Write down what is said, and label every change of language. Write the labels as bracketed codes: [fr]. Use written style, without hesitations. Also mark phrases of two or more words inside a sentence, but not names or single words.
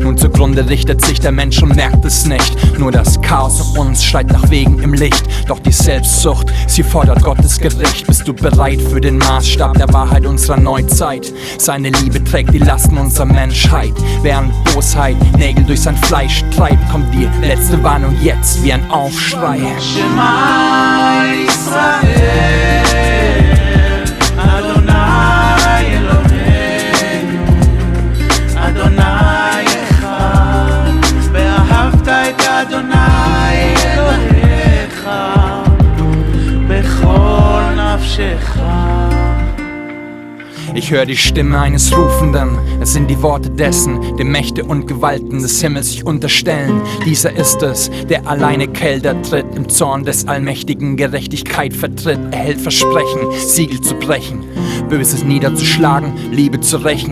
[de] Nun zugrunde richtet sich der Mensch und merkt es nicht, nur das Chaos um uns schreit nach Wegen im Licht, doch die Selbstsucht, sie fordert Gottes Gericht. Bist du bereit für den Maßstab der Wahrheit unserer Neuzeit? Seine Liebe trägt die Lasten unserer Menschheit, während Bosheit Nägel durch sein Fleisch treibt, kommt die letzte Warnung jetzt wie ein Aufschrei. [he] שמע ישראל, אדוני אלוהינו, אדוני אחד, ואהבת את אדוני אלוהיך בכל נפשך. [de] Ich höre die Stimme eines Rufenden, es sind die Worte dessen, dem Mächte und Gewalten des Himmels sich unterstellen. Dieser ist es, der alleine Kelter tritt, im Zorn des Allmächtigen Gerechtigkeit vertritt. Er hält Versprechen, Siegel zu brechen, Böses niederzuschlagen, Liebe zu rächen.